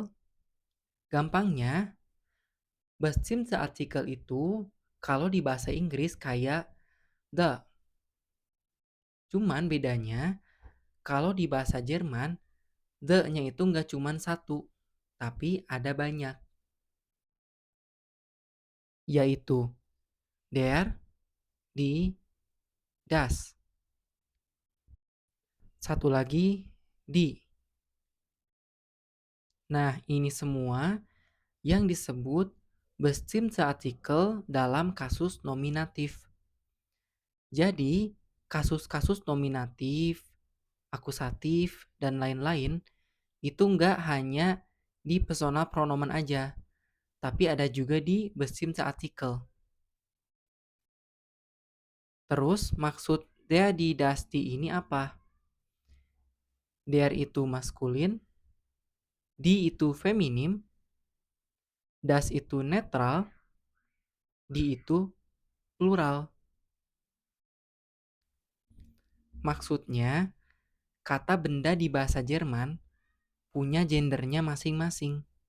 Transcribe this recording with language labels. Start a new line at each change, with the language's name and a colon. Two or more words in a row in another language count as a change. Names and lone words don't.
Indonesian: Gampangnya,
German: bestimmte Artikel
Indonesian: itu kalau di bahasa Inggris kayak the. Cuman bedanya, kalau di bahasa Jerman, the-nya itu nggak cuman satu, tapi ada banyak, yaitu
German: der, die, das.
Indonesian: Satu lagi, die. Nah, ini semua yang disebut
German: bestimmte Artikel
Indonesian: dalam kasus nominatif. Jadi, kasus-kasus nominatif, akusatif, dan lain-lain itu nggak hanya di
German: personal pronomen
Indonesian: aja, tapi ada juga di
German: bestimmte Artikel.
Indonesian: Terus, maksud
German: der, die, das, die
Indonesian: ini apa? Der itu maskulin, die itu feminim, das itu netral, die itu plural. Maksudnya, kata benda di bahasa Jerman punya gendernya masing-masing.